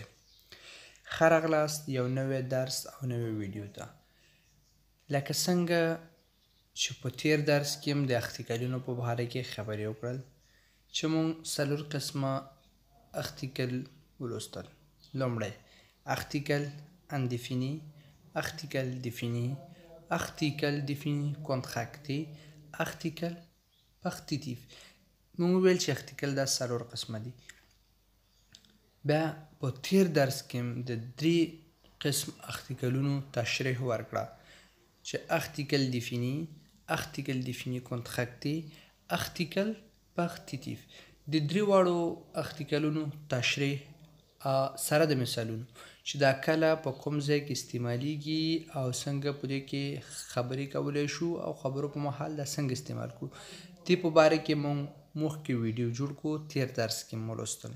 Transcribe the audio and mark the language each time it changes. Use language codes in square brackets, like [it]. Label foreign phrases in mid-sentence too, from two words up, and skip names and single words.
[ps] ښه راغلاست یو نوی درس او نوی ویډیو ته. لکه څنګه چې په تیر درس کې هم د اختیکلونو په باره کې خبرې وکړل چې موږ 4 قسمه اختیکل ولوستل. [fr] لومړی article indéfini, article défini, article défini contracté, article partitif. [ps] موږ ویل چې article دا 4 قسمه دي. بیا په تیر درس کې د 3 قسم articleونو تشریح ورکړه چې [fr] article défini, article défini contracté, article partitif. [ps] د 3 واړو articleونو تشریح سره د مثالونو چې دا کله په کوم ځای کې استعمالیږي او څنګه په دې کې خبرې کولی شو او خبرو په مهال دا څنګه استعمال کړو. دې په باره کې موږ مخکې ویډیو جوړ کړو، تیر درس کې مو لوستل.